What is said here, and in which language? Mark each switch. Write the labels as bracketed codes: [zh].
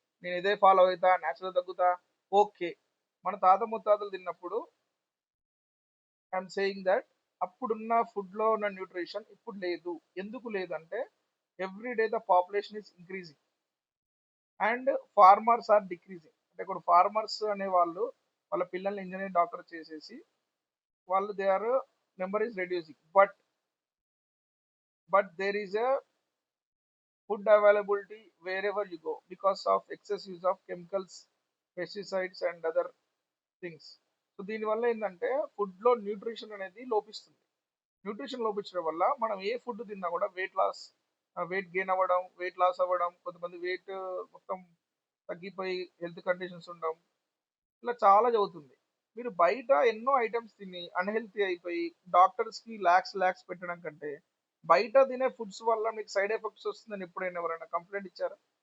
[te] నేను ఇదే ఫాలో అయితా, నేచురల్‌గా తగ్గుతా. ఓకే. మన తాత ముత్తాతలు తిన్నప్పుడు [en] I'm saying that [te] అప్పుడున్న ఫుడ్‌లో ఉన్న న్యూట్రిషన్ ఇప్పుడు లేదు. ఎందుకు లేదంటే [en] Every day the population is increasing and farmers are decreasing. [te] అంటే ఇప్పుడు ఫార్మర్స్ అనేవాళ్ళు వాళ్ళ పిల్లల్ని ఇంజినీర్, డాక్టర్ చేసేసి వాళ్ళు [en] They are number is reducing. But there is a food availability wherever you go because of excess use of chemicals, pesticides and other things. [te] So దీనివల్ల ఏంటంటే ఫుడ్‌లో న్యూట్రిషన్ అనేది లోపిస్తుంది. న్యూట్రిషన్ లోపించడం వల్ల మనం ఏ ఫుడ్ తిన్నా కూడా వెయిట్ గెయిన్ అవ్వడం, వెయిట్ లాస్ అవ్వడం, కొంతమంది వెయిట్ మొత్తం తగ్గిపోయి హెల్త్ కండిషన్స్ ఉండడం, ఇలా చాలా జరుగుతుంది. మీరు బయట ఎన్నో ఐటెమ్స్ తిని అన్‌హెల్తీ అయిపోయి డాక్టర్స్‌కి లాక్స్ పెట్టడం కంటే బయట తినే ఫుడ్స్ వల్ల మీకు సైడ్ ఎఫెక్ట్స్ వస్తుందని ఎప్పుడైనా ఎవరైనా కంప్లెయింట్ ఇచ్చారా?